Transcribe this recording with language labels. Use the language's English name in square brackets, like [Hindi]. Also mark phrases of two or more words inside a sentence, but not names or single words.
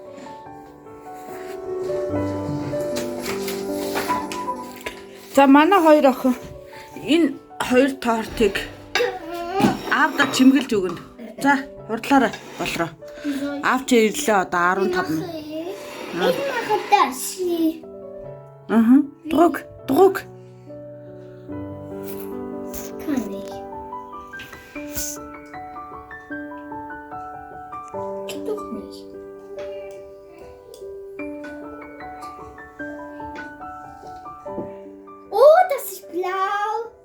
[Mongolian] За манай хоёр охин энэ хоёр тортыг аавда чимгэлж өгнө. За хурдлаарай болроо. Аав чи ирлээ одоо 15 минут. [German] Ich mache das hier. Druck. Kann ich. Geht doch nicht. Oh, das ist blau.